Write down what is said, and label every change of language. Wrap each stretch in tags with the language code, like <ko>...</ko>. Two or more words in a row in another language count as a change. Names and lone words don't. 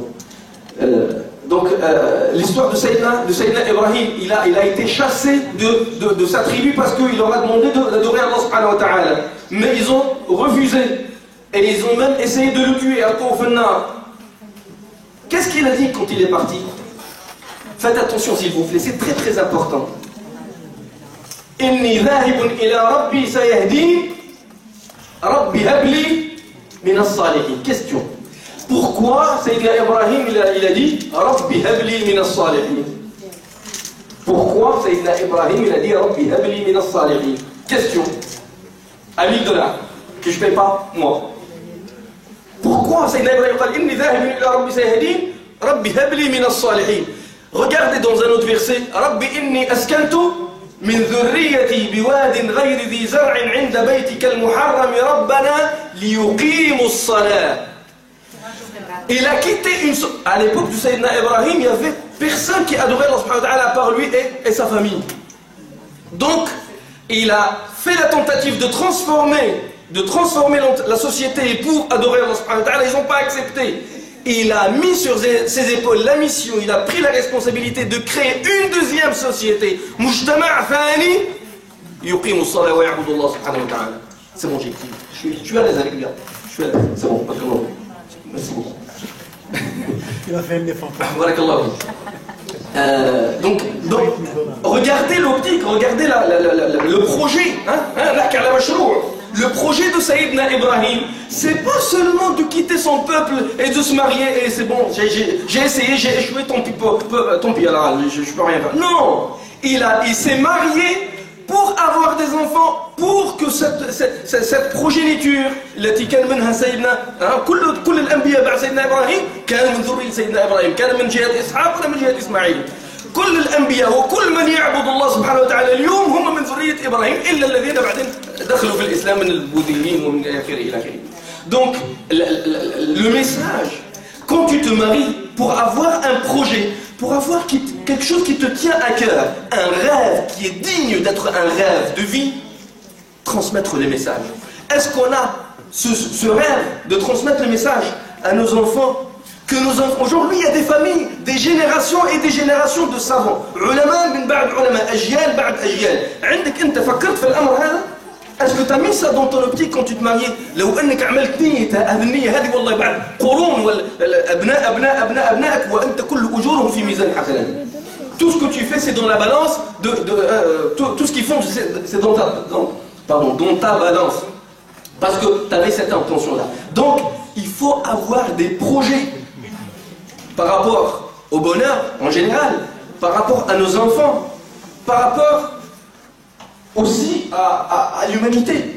<fr>Donc, l'histoire de Sayyidina Ibrahim, il a été chassé de sa tribu parce qu'il leur a demandé d'adorer Allah</fr> <ar>سبحانه وتعالى.</ar> <fr>Mais ils ont refusé. Et ils ont même essayé de le tuer à Koufanna. Qu'est-ce qu'il a dit quand il est parti? Faites attention s'il vous plaît, c'est très très important.</fr> <ar>إني ذاهب إلى ربي سيهدين رب هب لي من الصالحين.</ar> <fr>Question. Pourquoi Sayyidina Ibrahim il a dit</fr> <ar>رب هب لي من الصالحين?</ar> <fr>Pourquoi Sayyidina Ibrahim il a dit</fr> <ar>رب هب لي من الصالحين?</ar> <fr>Question. À $1000 que je ne paye pas moi. Pourquoi Sayyidina Ibrahim a dit</fr> <ar>إني ذاهب إلى ربي سيهدين رب هب لي من الصالحين?</ar> <fr>Regardez dans un autre verset,</fr> <ar>رب إني أسكنت من ذريتي بواد غير ذي زرع عند بيتك المحرم ربنا ليقيموا الصلاة.</ar> <fr>Il a quitté à l'époque du Sayyidina Ibrahim, il n'y avait personne qui adorait Allah</fr> <ar>سبحانه وتعالى</ar> <fr>à part lui et sa famille. Donc, il a fait la tentative de transformer la société pour adorer Allah</fr> <ar>سبحانه وتعالى,</ar> <fr>ils n'ont pas accepté. Il a mis sur ses épaules la mission, il a pris la responsabilité de créer une deuxième société.</fr> <ar>مجتمع ثان يقيم الصلاة ويعبد الله سبحانه وتعالى.</ar> <fr>C'est bon, j'ai écrit. Je suis à l'aise avec lui. Je suis à l'aise. C'est bon, pas de problème. Merci beaucoup. Il a fait un effort. Donc, regardez l'optique, regardez le projet. Le projet de Sayyidina Ibrahim, c'est pas seulement de quitter son peuple et de se marier et c'est bon, j'ai essayé, j'ai échoué, tant pis, alors je peux rien faire. Non, il s'est marié pour avoir des enfants, pour que cette progéniture,</fr> <ar>التي كان منها سيدنا كل الأنبياء بعد سيدنا إبراهيم كان من ذرية سيدنا إبراهيم، كان من جهة إسحاق ولا من جهة إسماعيل. كل الأنبياء وكل من يعبد الله سبحانه وتعالى اليوم هم من ذرية إبراهيم إلا الذين بعدين دخلوا في الإسلام من البوذيين ومن آخره إلى آخره.</ar> <fr>Donc le message, quand tu te maries pour avoir un projet, pour avoir quelque chose qui te tient à cœur, un rêve qui est digne d'être un rêve de vie, transmettre les messages. Est-ce qu'on a ce rêve de transmettre les messages à nos enfants? Aujourd'hui, il y a des familles, des générations et des générations de savants.</fr> <ar>علماء من بعد علماء أجيال بعد أجيال. عندك أنت فكرت في الأمر هذا؟</ar> <fr>Est-ce que tu as mis ça dans ton optique quand tu te mariais?</fr> <ar>لو أنك عملت نية هذه النية هذه والله بعد قرون والأبناء أبناء أبناء أبنائك وأنت كل أجورهم في ميزان حسنات.</ar> <fr>Tout ce que tu fais, c'est dans la balance tout ce qu'ils font, c'est dans ta balance. Parce que tu avais cette intention-là. Donc, il faut avoir des projets par rapport au bonheur en général, par rapport à nos enfants, par rapport aussi à l'humanité.</fr>